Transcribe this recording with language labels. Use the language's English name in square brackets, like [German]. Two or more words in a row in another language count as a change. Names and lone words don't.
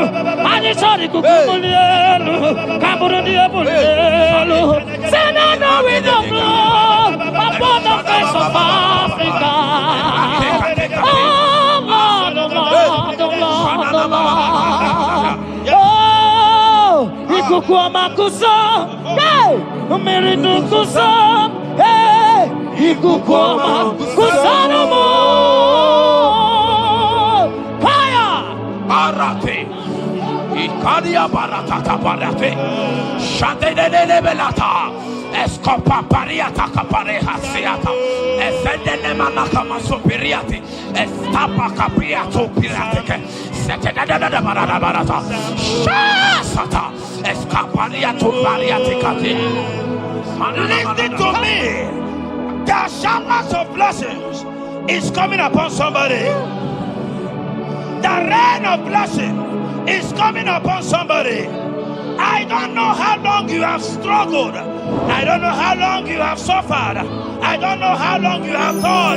[English] And it's all the kukumulelu. Kaburu diabolelu. Say now we know blood upon the face of Africa. Oh Lord, oh Lord, oh Lord, oh Lord. Oh, Ikukwama kusa, hey, Umiridu kusa, hey, Ikukwama kusa no more. Fire! Arate. Ikadia baratata barate. Shadene belata. Escopa pariata capareha seata. Efendene manaka masopiriati. Estapa capriato pirateke. Setedada barata. Shasata. Escapariato bariaticati. Listen to me. The showers of blessings is coming upon somebody. The rain of blessing is coming upon somebody. I don't know how long you have struggled. I don't know how long you have suffered. I don't know how long you have thought.